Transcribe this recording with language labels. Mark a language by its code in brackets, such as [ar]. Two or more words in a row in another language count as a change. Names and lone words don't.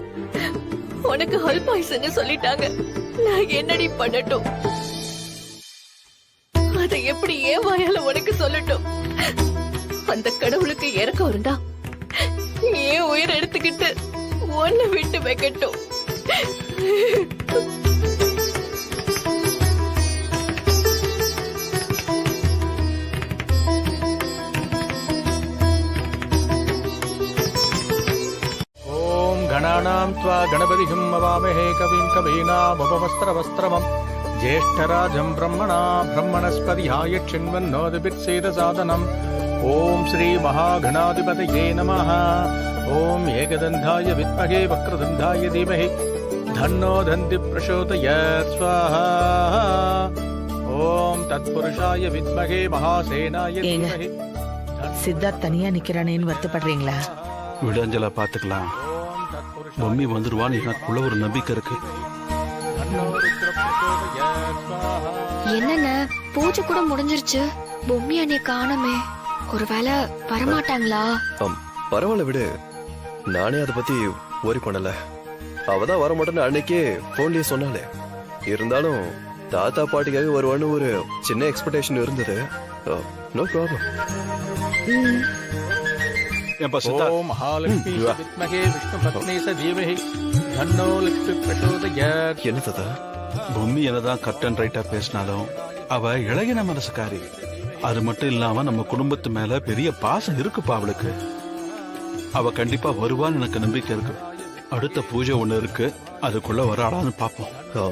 [ta] உனக்கு ஹெல்ப் ஆயிடுச்சுன்னு சொல்லிட்டாங்க. நான் என்னடி பண்ணட்டும்? அதை எப்படி ஏன் வாயால உனக்கு சொல்லட்டும்? அந்த கடவுளுக்கு இறக்கம் இருந்தா ஏன் உயிர் எடுத்துக்கிட்டு ஒன்னு விட்டு வைக்கட்டும். [sa] गणानां त्वा गणपतिं मवामहे कविं कवीनामुपवस्त्रवस्त्रमं ज्येष्ठराजं ब्रह्मणा ब्रह्मणस्पतिहाय चिन्वन्नोदिभिर्सेदसादनम् ॐ श्रीमहागणाधिपतये नमः। ॐ एकदन्धाय विद्महे वक्रतुण्डाय धीमहि तन्नो दन्ति प्रचोदयात् स्वाहा। ॐ तत्पुरुषाय विद्महे महासेनाय धीमहि। [ta] சித்தார்த் தனியா நிக்கிறானேன்னு வருத்தப்படுறீங்களா? விடஞ்சலா பாத்துக்கலாம். பொம்மி வந்துருவான்னு எனக்குள்ள ஒரு நம்பிக்கை இருக்கு. என்னென்ன பூஜை கூட முடிஞ்சிருச்சு, பொம்மி அண்ணிய காணமே. ஒருவேளை வரமாட்டாங்களா? பரவாயில்ல விடு, நானே அதை பத்தி worry பண்ணல. அவதான் வர மாட்டேன்னு அன்னைக்கே போன்லயே சொன்னாலே. இருந்தாலும் தாத்தா பாட்டிக்காக வருவான்னு ஒரு சின்ன எக்ஸ்பெக்டேஷன் இருந்தது. [en] no problem. [sa] ओम महालक्ष्मी विद्महे विष्णुपत्नी स धीमहि तन्नो लक्ष्मी प्रचोदयात्. [ta] என்ன தாத்தா? பொம்மி என்னதான் [en] cut and right-a [ta] பேசினாலும் அவ இளையன மனசுக்காரி. அது மட்டும் இல்லாம நம்ம குடும்பத்து மேல பெரிய பாசம் இருக்குப்பா அவளுக்கு. அவ கண்டிப்பா வருவான்னு எனக்கு நம்பிக்கை இருக்கு. அடுத்த பூஜை ஒண்ணு இருக்கு, அதுக்குள்ள வராளான்னு பாப்போம்.